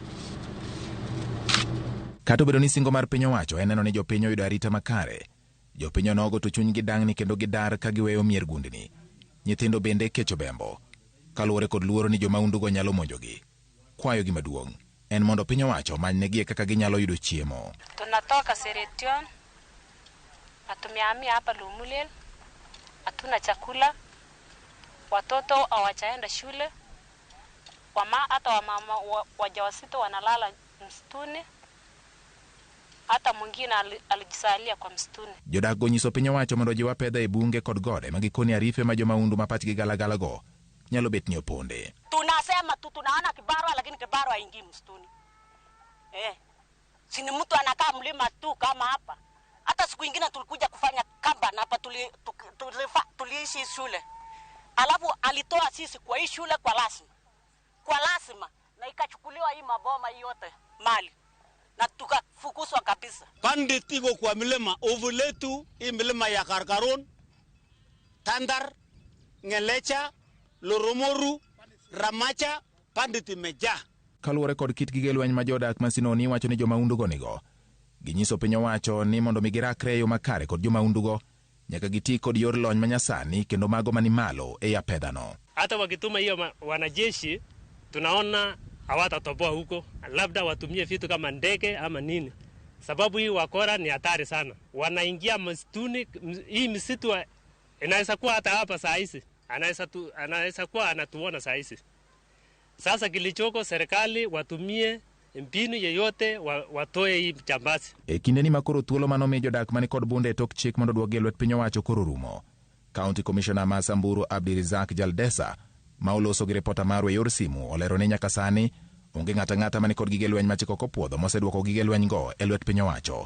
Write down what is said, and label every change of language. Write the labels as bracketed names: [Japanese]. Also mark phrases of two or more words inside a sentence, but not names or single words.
[Luo (Kenya and Tanzania)] Kato bedo ni singo mar piny owacho en neno ni jopiny oyudo arita makare, jopiny onogo to chunygi dang'ni kendo gidar ka giweyo mier gundni. Nyithindo bende kecho bembo kaluwore kod luoro ni jomaundu go nyalo monjogi. Kwayo gi maduong' en mondo piny owacho manynegie kaka ginyalo yudo chiemo. [Swahili] Tunatoka Seretion, tumehamia hapa Lumulel, hatuna chakula, watoto hawajaenda shule, hata wamama wajawazito wanalala msituni, hata mwingine alijisalia kwa msituni. [Luo (Kenya and Tanzania)] Jodak go nyiso piny owacho mondo jiwa pedha e bunge kod gode magikoni arife ma jomaundu mapachgi galagala go nyalo bet ni oponde. [Swahili] Tunasema tu tunaona kibarua lakini kibarua haingii msituni. Sini mtu anakaa mlima tu kama hapa. Hata siku nyingine tulikuja kufanya kamba na hapa tuliishi shule. Alafu alitoa sisi kwa hii shule kwa lazima na ikachukuliwa hii maboma yote mali na tukafukuzwa kabisa. Pandit iko kwa milima Ovuletu, hii milima ya Karkarun, Tandar, Ngelecha, Loromoru, Ramacha, pandit imejaa. [Luo (Kenya and Tanzania)] Kaluwore kod kit gige lweny ma jodak Masinoni wacho ni jomaundu go nigo. Ginyiso piny owacho ni mondo migirakre yo makare kod jomaundu go nyaka giti kod yor lony manyasani kendo mago mani malo e ya pedano. [Swahili] Hata wakituma hiyo wanajeshi tunaona hawatatoboa huko, labda watumie vitu kama ndege ama nini. Sababu hii wakora ni hatari sana. Wanaingia msituni, hii msitu inaweza kuwa hata hapa saa hizi. Anaweza kuwa anatuona saa hizi. Sasa kilichoko serikali watumie mbinu yeyote watoe hii jambazi. [Luo (Kenya and Tanzania)] E kinde ni makoro thuolo manome jodak mani kod bunde tok chik mondo duogi lwet piny owacho koro rumo. County Commissioner ma Samburu Abdirizak Jaldesa ma oloso gi repota marwa e yor simu olero ni nyaka sani onge ng'ata mani kod gige lweny machiko kopuodho moseduoko gige lweny go e lwet piny owacho.